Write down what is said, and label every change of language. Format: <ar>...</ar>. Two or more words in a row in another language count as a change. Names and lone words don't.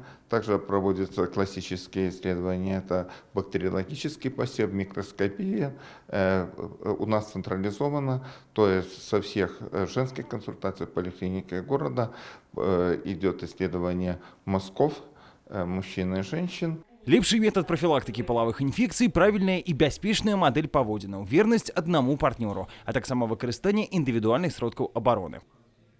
<ru>Также проводятся классические исследования. Это бактериологический посев, микроскопия. У нас централизовано, то есть со всех женских консультаций в поликлинике города идет исследование мазков мужчин и женщин.</ru> <be>Лепшы метад прафілактыкі палавых інфекцый, правільная і бяспечная мадэль паводзінаў, вернасць аднаму партнёру, а таксама выкарыстанне індывідуальных сродкаў абароны.</be>